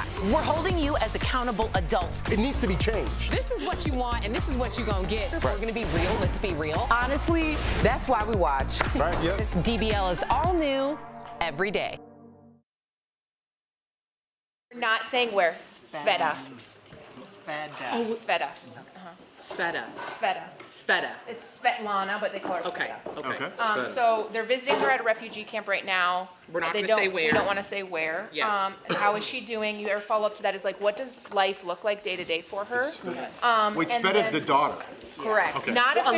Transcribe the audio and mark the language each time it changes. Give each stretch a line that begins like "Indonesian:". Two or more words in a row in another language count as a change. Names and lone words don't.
English: We're holding you as accountable adults. It needs to be changed. This is what you want, and this is what you're going to get. We're going to be real. Let's be real. Honestly, that's why we watch. Right, yep. DBL is all new every day. We're not saying where. Sveta. Sveta. Oh, Sveta. Sveta. Sveta. Sveta. It's Svetlana, but they call her Okay. Sveta. Okay. So they're visiting her at a refugee camp right now. We're not They gonna say don't- where. We don't want to say where. Yeah. How is she doing? Your follow-up to that is like, what does life look like day to day for her? Wait, and Sveta's then- the daughter. Correct. Okay. Not official